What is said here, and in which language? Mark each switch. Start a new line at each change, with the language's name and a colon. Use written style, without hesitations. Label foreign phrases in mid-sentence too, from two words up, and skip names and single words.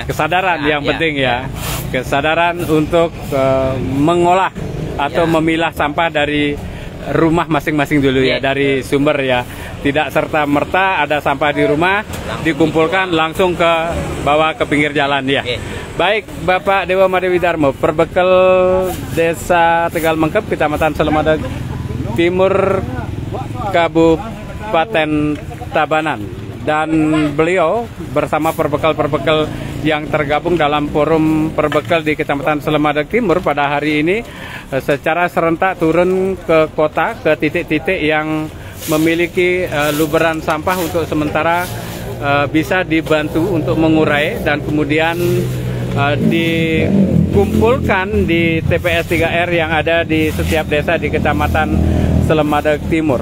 Indonesian: Kesadaran yang penting ya. Kesadaran untuk mengolah atau memilah sampah dari rumah masing-masing dulu ya, dari sumber ya. Tidak serta-merta ada sampah di rumah dikumpulkan langsung ke bawah ke pinggir jalan ya. Baik, Bapak Dewa Madewidarmo, Perbekel Desa Tegal Mengkep, Kecamatan Selemadeg Timur, Kabupaten Tabanan, dan beliau bersama perbekel-perbekel yang tergabung dalam forum perbekel di Kecamatan Selemadeg Timur pada hari ini secara serentak turun ke kota, ke titik-titik yang memiliki luberan sampah untuk sementara bisa dibantu untuk mengurai dan kemudian dikumpulkan di TPS 3R yang ada di setiap desa di Kecamatan Selemadeg Timur.